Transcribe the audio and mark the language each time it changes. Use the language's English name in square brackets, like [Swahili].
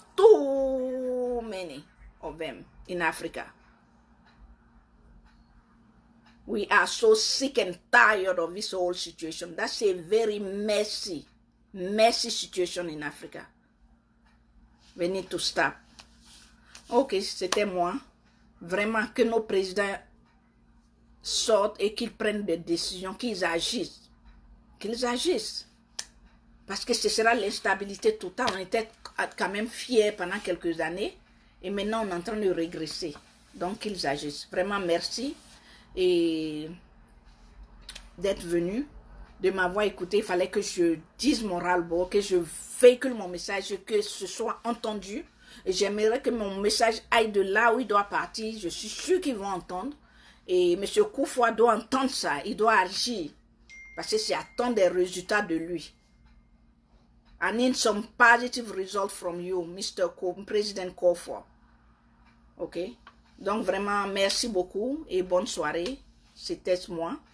[English] Too many of them in Africa. We are so sick and tired of this whole situation. That's a very messy situation in Africa. We need to stop. Ok, [French] c'était moi. Vraiment que nos présidents sortent et qu'ils prennent des décisions, qu'ils agissent. Qu'ils agissent. Parce que ce sera l'instabilité totale. On était quand même fiers pendant quelques années. Et maintenant, on est en train de régresser. Donc, qu'ils agissent. Vraiment, merci. Et d'être venu, de m'avoir écouté. Il fallait que je dise mon ras-le-bol, que je véhicule mon message, que ce soit entendu. Et j'aimerais que mon message aille de là où il doit partir. Je suis sûre qu'ils vont entendre. Et M. Kufuor doit entendre ça. Il doit agir. Parce que c'est attendre des résultats de lui. [English] I need some positive results from you, Mr. President Kufuor. Ok? [French] Donc vraiment, merci beaucoup et bonne soirée. C'était moi.